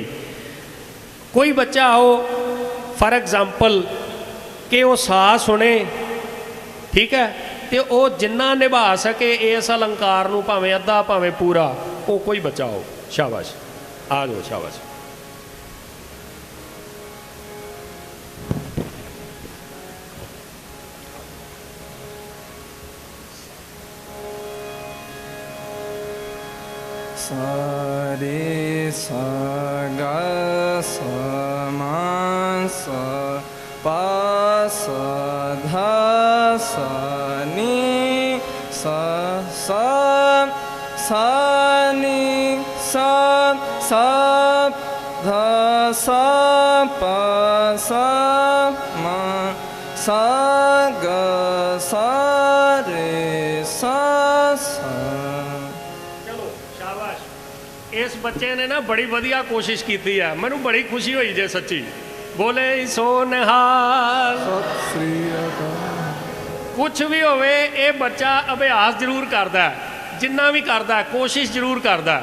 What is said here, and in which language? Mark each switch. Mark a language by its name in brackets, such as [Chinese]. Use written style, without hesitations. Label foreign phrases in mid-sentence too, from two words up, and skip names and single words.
[Punjabi] ਕੋਈ ਬੱਚਾ ਆਓ [English] for example [Punjabi] ਕਿ ਉਹ ਸਾ ਸੁਣੇ, ਠੀਕ ਹੈ, ਤੇ ਉਹ ਜਿੰਨਾ ਨਿਭਾ ਸਕੇ ਇਸ ਅਲੰਕਾਰ ਨੂੰ, ਭਾਵੇਂ ਅੱਧਾ ਭਾਵੇਂ ਪੂਰਾ, ਉਹ ਕੋਈ ਬੱਚਾ ਹੋ। ਸ਼ਾਬਾਸ਼, ਆ ਜਾਓ, ਸ਼ਾਬਾਸ਼। सा रे सा गा सा मा सा पा सा धा सा नी सा नी सा धा सा पा सा मा सा गा सा रे सा। ਇਸ ਬੱਚੇ ਨੇ ਨਾ ਬੜੀ ਵਧੀਆ ਕੋਸ਼ਿਸ਼ ਕੀਤੀ ਹੈ, ਮੈਨੂੰ ਬੜੀ ਖੁਸ਼ੀ ਹੋਈ ਜੇ ਸੱਚੀ। ਬੋਲੇ ਸੋ ਨਿਹਾਲ। ਸਤਿ ਸ੍ਰੀ ਅਕਾਲ। ਕੁਛ ਵੀ ਹੋਵੇ, ਇਹ ਬੱਚਾ ਅਭਿਆਸ ਜ਼ਰੂਰ ਕਰਦਾ, ਜਿੰਨਾ ਵੀ ਕਰਦਾ ਕੋਸ਼ਿਸ਼ ਜ਼ਰੂਰ ਕਰਦਾ।